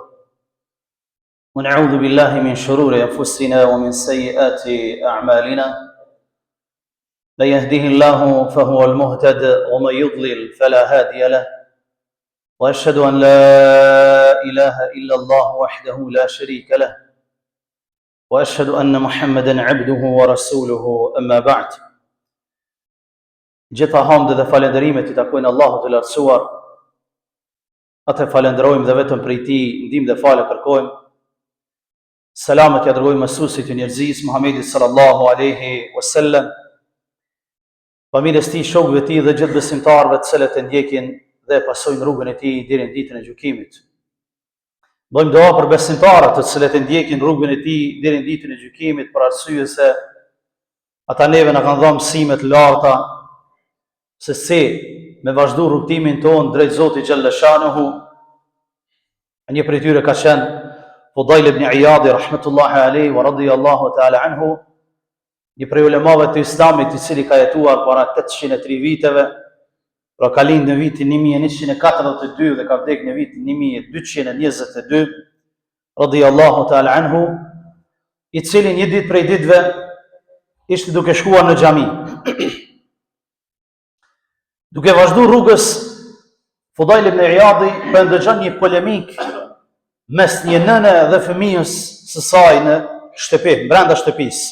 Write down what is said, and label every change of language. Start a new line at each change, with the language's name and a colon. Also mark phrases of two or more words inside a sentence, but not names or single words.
Arabic: ونعوذ بالله من شرور أنفسنا ومن سيئات أعمالنا من يهده الله فهو المهتد ومن يضلل فلا هادي له وأشهد أن لا إله إلا الله وحده لا شريك له وأشهد أن محمدا عبده ورسوله أما بعد.
Albanian: Gjitha hamdë dhe falenderimet i takojnë Allahut të lartësuar. Atë falenderojmë dhe vetëm prej tij ndihmë dhe falë kërkojmë. Selamet ja dërgojmë mësuesit të njerëzisë Muhamedit
Arabic: صلى الله عليه وسلم,
Albanian: familjes tij, shokëve të tij dhe gjithë besimtarëve të cilët e ndjekin dhe pasojnë rrugën e tij deri në ditën e gjykimit. Bëjmë dua për besimtarët të cilët e ndjekin rrugën e tij deri në ditën e gjykimit, për arsye se ata neve na kanë dhënë mësime të larta se si me vazhdu rrugtimin tonë drejt Zotit
Arabic: جل شأنه.
Albanian: Një prej tyre ka qenë Fudail ibn Iyadi
Arabic: رحمة الله عليه ورضي الله تعالى عنه,
Albanian: një prej ulemave të Islamit i cili ka jetuar para 803 viteve, pra ka lind në vitin 1142 dhe ka vdek në vitin 1222,
Arabic: رضي الله تعالى عنه,
Albanian: i cili një ditë prej ditëve ishte duke shkuar në xhami. Duke vazhdu rrugës, Fudail ibn Iyadi për ndëgjon një polemik mes një nëne dhe fëmijës së saj në shtëpi, brenda shtëpisë.